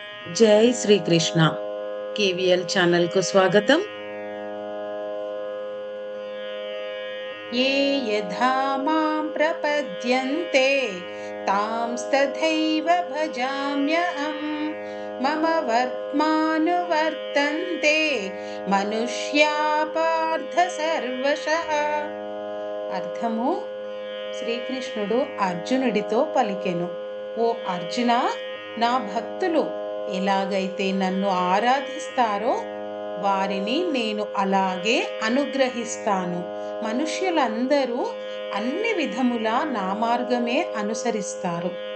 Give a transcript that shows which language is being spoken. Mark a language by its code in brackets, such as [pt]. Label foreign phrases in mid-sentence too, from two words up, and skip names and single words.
[te] జై శ్రీకృష్ణ. కేవీఎల్ ఛానల్ కు స్వాగతం. [sa] ये यथा मां प्रपद्यन्ते तांस्तथैव भजाम्यहम् मम वर्त्मानुवर्तन्ते मनुष्या पार्थ సర్వశః. [te] అర్థము: శ్రీకృష్ణుడు అర్జునుడితో పలికెను, ఓ అర్జున, నా భక్తులు ఎలాగైతే నన్ను ఆరాధిస్తారో వారిని నేను అలాగే అనుగ్రహిస్తాను. మనుష్యులందరూ అన్ని విధముల నా మార్గమే అనుసరిస్తారు.